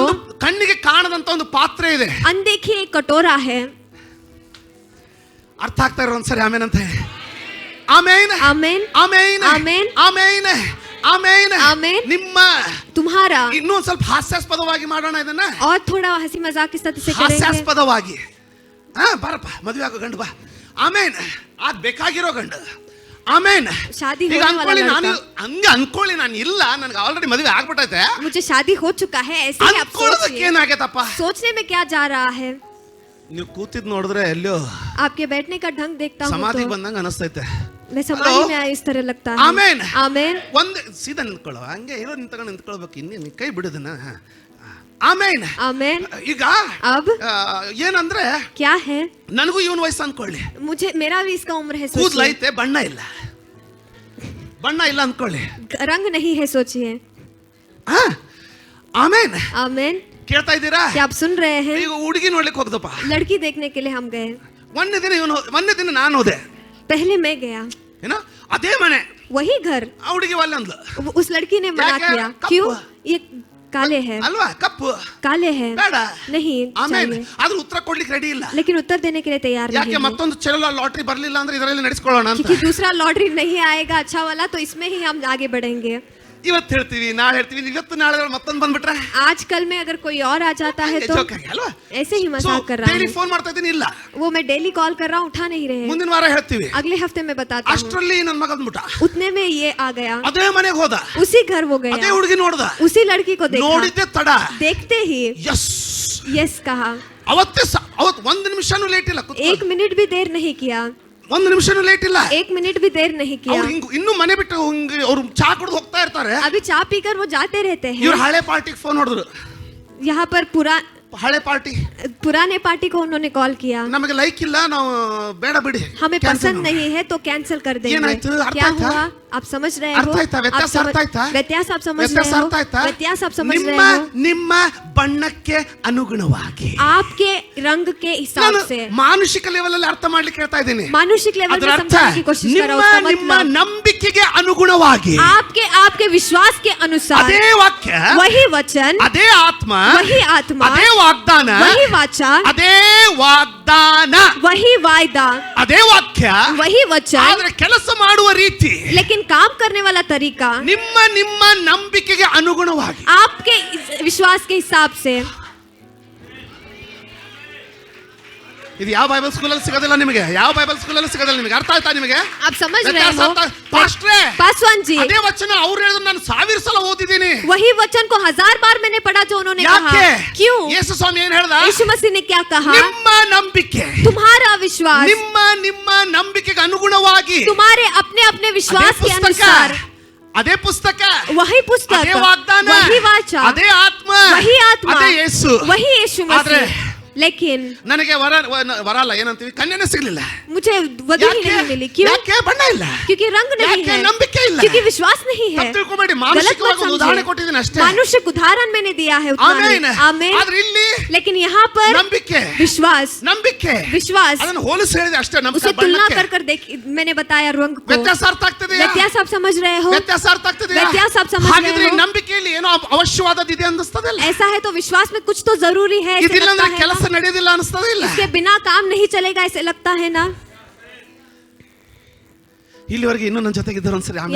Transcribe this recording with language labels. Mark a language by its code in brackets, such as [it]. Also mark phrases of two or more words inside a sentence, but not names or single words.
[kn] ಒಂದು ಕಣ್ಣಿಗೆ ಕಾಣದಂತ ಒಂದು ಪಾತ್ರೆ ಇದೆ. [hi] अनदेखी एक कटोरा है। [kn] ಅರ್ಥ ಆಗ್ತಾ ಇರೋ ಒಂದ್ಸರಿ ಆಮೇನ್ ಅಂತ ಹೇಳಿ. ಆಮೇನ್ [hi] आमेन [kn] ಆಮೇನ್ ಆಮೇನ್ ಆಮೇನ್ ಆಮೇನ್ ಆಮೇನ್. ನಿಮ್ಮ [hi] तुम्हारा [kn] ಇನ್ನೂ ಸ್ವಲ್ಪ ಹಾಸ್ಯಾಸ್ಪದವಾಗಿ ಮಾಡೋಣ ಇದನ್ನ. [hi] और थोड़ा हंसी मजाक के साथ इसे करेंगे। [kn] ಹಾಸ್ಯಾಸ್ಪದವಾಗಿ ಬಾರಪ್ಪ, ಮದುವೆ ಆಗೋ ಗಂಡು ಬಾ. ಆಮೇನ್. ಆದ್ ಬೇಕಾಗಿರೋ ಗಂಡು. ಆಮೇನ್. [hi] शादी [kn] ಈಗ [hi] होने [kn] ಅನ್ಕೊಳ್ಳಿ, [hi] वाला [kn] ನಾನು [hi] लड़का। [kn] ಹಂಗೆ ಅನ್ಕೊಳ್ಳಿ, ನಾನು ಇಲ್ಲ, ನನ್ಗೆ ಆಲ್ರೆಡಿ ಮದುವೆ ಆಗ್ಬಿಟ್ಟೈತೆ. [hi] मुझे शादी हो चुका है, ऐसे ही आप [kn] ಅನ್ಕೊಳ್ಳೋದಕ್ಕೆ [hi] सोचिए। [kn] ಏನಾಗೈತಪ್ಪ? [hi] सोचने में क्या जा रहा है? [kn] ನೀವು ಕೂತಿದ್ ನೋಡಿದ್ರೆ ಎಲ್ಲೋ [hi] आपके बैठने का ढंग देखता हूँ [kn] ಸಮಾಧಿಗೆ [hi] तो [kn] ಬಂದಂಗ ಅನಿಸ್ತೈತೆ. [hi] मैं समाधि में आया इस तरह लगता है। [kn] ಆಮೇನ್. [hi] आमेन। [kn] ಒಂದ್ ಸೀದಾ ನಿಂತ್ಕೊಳ್ಳೋ, ಹಂಗೆ ಇರೋ ನಿಂತ್ಕೊಳ್ಬೇಕು. ಇನ್ನೇನು ಕೈ ಬಿಡುದನ್ನ. ಆಮೇನ್. [hi] आमेन। [kn] ಈಗ [hi] अब [kn] ಏನಂದ್ರೆ [hi] क्या है? [kn] ನನಗೂ ಇವನ್ ವಯಸ್ಸು ಅನ್ಕೊಳ್ಳಿ. [hi] मुझे मेरा भी इसका उम्र है। [kn] ಕೂದ್ಲ [hi] सोचिए। [kn] ಐತೆ, ಬಣ್ಣ ಇಲ್ಲ. ಬಣ್ಣ ಇಲ್ಲ ಅನ್ಕೊಳ್ಳಿ. [hi] रंग नहीं है, सोचिए। [kn] ಆಮೇನ್. [hi] आमेन। [kn] ಕೇಳ್ತಾ ಇದ್ದೀರಾ? [hi] क्या आप सुन रहे हैं? [kn] ಈಗ ಹುಡುಗಿ ನೋಡ್ಲಿಕ್ಕೆ ಹೋಗ್ದಪ್ಪ. [hi] लड़की देखने के लिए हम गए। [kn] ಒಂದೇ ದಿನ ನಾನು ಹೋದೆ. [hi] पहले मैं गया। [kn] ಏನೋ ಅದೇ ಮನೆ, [hi] वही घर। [kn] ಆ ಹುಡುಗಿ ಒಲ್ಲೆ ಅಂದ್ಲು. [hi] उस लड़की ने मना क्या- किया। कब क्यों? हुआ? ये काले हैं। [kn] ಅಲ್ವಾ? ಕಪ್ಪು [hi] काले हैं। [kn] ಬೇಡ. [hi] नहीं [kn] ಆಮೇನ್. [hi] चाहिए। [kn] ಆದ್ರೂ ಉತ್ತರ ಕೊಡ್ಲಿಕ್ಕೆ ರೆಡಿ ಇಲ್ಲ. [hi] लेकिन उत्तर देने के लिए तैयार नहीं [kn] ಯಾಕೆ? [hi] है। [kn] ಮತ್ತೊಂದು ಚಲೋ ಲಾಟ್ರಿ ಬರ್ಲಿಲ್ಲ ಅಂದ್ರೆ ಇದರಲ್ಲಿ ನಡೆಸ್ಕೊಳ್ಳೋಣ ಅಂತ. [hi] क्योंकि दूसरा लॉटरी नहीं आएगा अच्छा वाला, तो इसमें ही हम आगे बढ़ेंगे। [kn] ಇವತ್ತು ಹೇಳ್ತೀವಿ, ನಾಳೆ ಹೇಳ್ತೀವಿ, ಇವತ್ತು ನಾಳೆ ಮತ್ತೊಂದು ಬಂದ್ಬಿಟ್ರೆ [hi] आज कल में अगर कोई और आ जाता है तो [kn] ಜೋಕ್ ಆಗಿ ಅಲ್ವಾ? [hi] ऐसे ही मजाक कर रहा [kn] ಡೈಲಿ [hi] है। [kn] ಫೋನ್ ಮಾಡ್ತಾ ಇದ್ದೀನಿ, ಇಲ್ಲ [hi] वो मैं [en] daily call [hi] कर रहा हूँ, उठा नहीं रहे हैं। [kn] ಮುಂದಿನ ವಾರ ಹೇಳ್ತೀವಿ. [hi] अगले हफ्ते में बताता हूँ। [kn] ಅಷ್ಟರಲ್ಲಿ ನನ್ನ ಮಗ ಬಂದ್ಬಿಟ್ಟ. [hi] उतने में ये आ गया। [kn] ಅದೇ ಮನೆಗೆ ಹೋದ, [hi] उसी घर वो [kn] ಅದೇ [hi] गया, [kn] ಹುಡುಗಿ ನೋಡ್ದ. [hi] उसी लड़की को देखा। [kn] ನೋಡಿದ್ದೆ ತಡ. [hi] देखते ही [kn] ಯಸ್ [hi] यस कहा। [kn] ಅವತ್ತು ಒಂದು ನಿಮಿಷನೂ ಲೇಟ್ ಇಲ್ಲ. [hi] एक मिनट भी देर नहीं किया। [kn] ಒಂದು ನಿಮಿಷನೂ ಲೇಟ್ ಇಲ್ಲ. [hi] एक मिनट भी देर नहीं किया। [kn] ಅವ್ರು ಹಿಂಗ್ ಇನ್ನೂ ಮನೆ ಬಿಟ್ಟು ಹಿಂಗೆ ಅವ್ರು ಚಾ ಕುಡಿದು ಹೋಗ್ತಾ ಇರ್ತಾರೆ. [hi] अभी चाय पीकर वो जाते रहते हैं। [kn] ಇವ್ರು ಹಳೆ ಪಾರ್ಟಿಗೆ ಫೋನ್ ಹೊಡೆದ್ರು. [hi] यहाँ पर [kn] ಹಳೆ ಪಾರ್ಟಿ [hi] पुराने पार्टी को उन्होंने कॉल किया। [kn] ನಮಗೆ ಲೈಕ್ ಇಲ್ಲ, ನಾವು ಬೇಡ ಬಿಡಿ, [hi] हमें Cancel पसंद [kn] ಮಾಡು. [hi] नहीं है तो कैंसिल कर देंगे। [kn] ಏನಾಯ್ತು? ಅರ್ಥ [hi] क्या [kn] ಆಯ್ತಾ? [hi] हुआ? आप समझ रहे [kn] ಅರ್ಥ [hi] हो [kn] ಆಯ್ತಾ? ವ್ಯತ್ಯಾಸ ಅರ್ಥ ಆಯ್ತಾ? [hi] व्यत्यास आप समझ [kn] ವ್ಯತ್ಯಾಸ [hi] रहे [kn] ಅರ್ಥ ಆಯ್ತಾ? [hi] हो व्यत्यास आप समझ [kn] ನಿಮ್ಮ [hi] रहे हो [kn] ನಿಮ್ಮ ಬಣ್ಣಕ್ಕೆ ಅನುಗುಣವಾಗಿ [hi] आपके रंग के हिसाब [kn] ನಾನು [hi] से [kn] ಮಾನುಷಿಕ ಲೆವೆಲ್ ಅಲ್ಲಿ ಅರ್ಥ ಮಾಡ್ಲಿಕ್ಕೆ ಹೇಳ್ತಾ ಇದ್ದೀನಿ. [hi] मानुषिक लेवल [kn] ಅದರ [hi] में [kn] ಅರ್ಥ [hi] समझने की कोशिश कर रहा हूँ। उसका [kn] ನಿಮ್ಮ [hi] मतलब [kn] ನಂಬಿಕೆಗೆ ಅನುಗುಣವಾಗಿ [hi] आपके विश्वास के अनुसार [kn] ಅದೇ ವಾಕ್ಯ, [hi] वही वचन, [kn] ಅದೇ ಆತ್ಮ, [hi] वही आत्मा, [kn] ಅದೇ ವಾಗ್ದಾನ, [hi] वही वाचा, [kn] ಅದೇ ವಾಗ್ದಾನ, [hi] वही वायदा, [kn] ಅದೇ ವಾಕ್ಯ, [hi] वही वचन, [kn] ಆದ್ರೆ ಕೆಲಸ ಮಾಡುವ ರೀತಿ [hi] लेकिन काम करने वाला तरीका [kn] ನಿಮ್ಮ ನಿಮ್ಮ ನಂಬಿಕೆಗೆ ಅನುಗುಣವಾಗಿ. [hi] आपके विश्वास के हिसाब से। [kn] ಇದು ಯಾವ ಬೈಬಲ್ ಸ್ಕೂಲಲ್ಲಿ ಸಿಗೋದಿಲ್ಲ ನಿಮಗೆ, ಯಾವ ಬೈಬಲ್ ಸ್ಕೂಲಲ್ಲಿ ಸಿಗೋದಿಲ್ಲ ನಿಮಗೆ. ಅರ್ಥ ಆಯ್ತಾ ನಿಮಗೆ? [hi] आप समझ रहे हो [kn] ಪಾಸ್ಟ್ರೇ, [hi] पासवान जी? [kn] ಅದೇ ವಚನ ಅವ್ರು ಹೇಳಿದ್ರು, ನಾನು 1000 ಸಲ ಓದಿದ್ದೀನಿ. [hi] वही वचन को 1000 बार मैंने पढ़ा जो उन्होंने कहा। [kn] ಯಾಕೆ? [hi] क्यों? [kn] ಯೇಸು ಸ್ವಾಮಿ ಏನ್ ಹೇಳ್ದ? [hi] यीशु मसीह ने क्या कहा? [kn] ನಿಮ್ಮ ನಂಬಿಕೆ, [hi] तुम्हारा विश्वास [kn] ನಿಮ್ಮ ನಿಮ್ಮ ನಂಬಿಕೆಗೆ ಅನುಗುಣವಾಗಿ [hi] तुम्हारे अपने अपने विश्वास के अनुसार, [kn] ಅದೇ ಪುಸ್ತಕ, [hi] वही पुस्तक, [kn] ಅದೇ ವಾಗ್ದಾನ, [hi] वही वाचा, [kn] ಅದೇ ಆತ್ಮ, [hi] वही आत्मा, [kn] ಅದೇ ಯೇಸು. [hi] वही यीशु [kn] ಆದ್ರೆ [hi] मसीह। लेकिन [kn] ನನಗೆ ವರ ಅಲ್ಲ, ಏನಂತೀವಿ, ಕನ್ಯೆನೇ ಸಿಗ್ಲಿಲ್ಲ. [hi] मुझे वधु ही नहीं मिली। क्यों? [kn] ಯಾಕೆ? ಬಣ್ಣ ಇಲ್ಲ, [hi] क्योंकि रंग नहीं [kn] ಯಾಕೆ? [hi] है, [kn] ನಂಬಿಕೆ ಇಲ್ಲ. [hi] क्योंकि विश्वास नहीं है। [kn] ತಪ್ಪು ತಿಳ್ಕೊಬೇಡಿ, [hi] गलत [kn] ಮಾನಸಿಕವಾಗಿ [hi] मत [kn] ಒಂದು ಉದಾಹರಣೆ [hi] समझे, [kn] ಕೊಟ್ಟಿದ್ದೀನಿ ಅಷ್ಟೇ. [hi] मानुषिक उदाहरण मैंने दिया है उतना [kn] ಆಮೇನ್. [hi] ही। आमीन। [kn] ಆದ್ರೆ ಇಲ್ಲಿ [hi] लेकिन यहाँ पर [kn] ನಂಬಿಕೆ, [hi] विश्वास, [kn] ನಂಬಿಕೆ, [hi] विश्वास, [kn] ಅದನ್ನು ಹೋಲಿಸಿ ಹೇಳಿದೆ ಅಷ್ಟೇ. ನಮ್ಮ [hi] उसे तुलना कर कर देख, मैंने बताया रंग को। [kn] ವ್ಯತ್ಯಾಸ ಅರ್ಥ ಆಗ್ತದೆ? [hi] व्यत्यास आप समझ रहे हो? [kn] ವ್ಯತ್ಯಾಸ ಅರ್ಥ ಆಗ್ತದೆ? [hi] ವ್ಯತ್ಯಾಸ आप समझ रहे [kn] ಹಾಗಿದ್ರೆ ಈ [hi] हो? [kn] ನಂಬಿಕೆಯಲ್ಲಿ ಏನೋ ಅವಶ್ಯವಾದದ್ದು ಇದೆ ಅನ್ನಿಸ್ತದಲ್ಲ? [hi] ऐसा है तो विश्वास में कुछ तो जरूरी है, ऐसे [kn] ಇದಿಲ್ಲ [hi] लगता [kn] ಅಂದ್ರೆ [hi] है [kn] ಕೆಲಸ [hi] ना? [kn] ನಡೆಯೋದಿಲ್ಲ ಅನ್ನಿಸ್ತದೆ ಇಲ್ಲ? [hi] इसके बिना काम नहीं चलेगा, ऐसे लगता है ना? [kn] ಇಲ್ಲಿವರೆಗೆ ಇನ್ನೂ ನನ್ನ ಜೊತೆಗಿದ್ದಾರೆ ಒಂದ್ಸರಿ ಆಮೇಲೆ